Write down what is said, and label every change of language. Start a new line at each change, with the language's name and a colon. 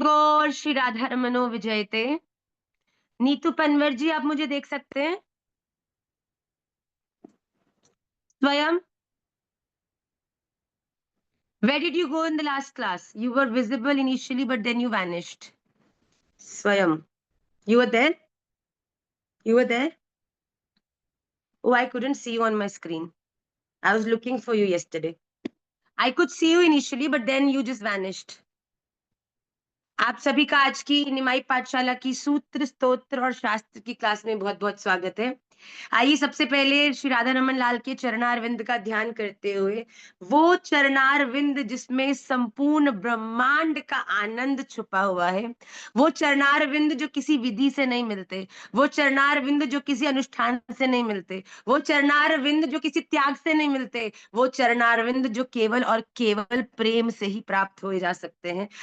Hindi: गौर श्री राधा रमनो विजयते। नीतू पनवर जी, आप मुझे देख सकते हैं स्वयं?
English: Where did you go in the last class? You were visible initially, but then you vanished. Swayam, you were there? You were there? Oh, I couldn't see you on my screen. I was looking for you yesterday. I could see you initially, but then you just vanished.
Hindi: आप सभी का आज की निमाई पाठशाला की सूत्र, स्तोत्र और शास्त्र की क्लास में बहुत-बहुत स्वागत है। आइए सबसे पहले श्री राधा रमन लाल के चरणारविंद का ध्यान करते हुए, वो चरणारविंद जिसमें संपूर्ण ब्रह्मांड का आनंद छुपा हुआ है, वो चरणारविंद जो किसी विधि से नहीं मिलते, वो चरणारविंद जो किसी अनुष्ठान से नहीं मिलते, वो चरणारविंद जो किसी त्याग से नहीं मिलते, वो चरणारविंद जो केवल और केवल प्रेम से ही प्राप्त हो जा सकते हैं।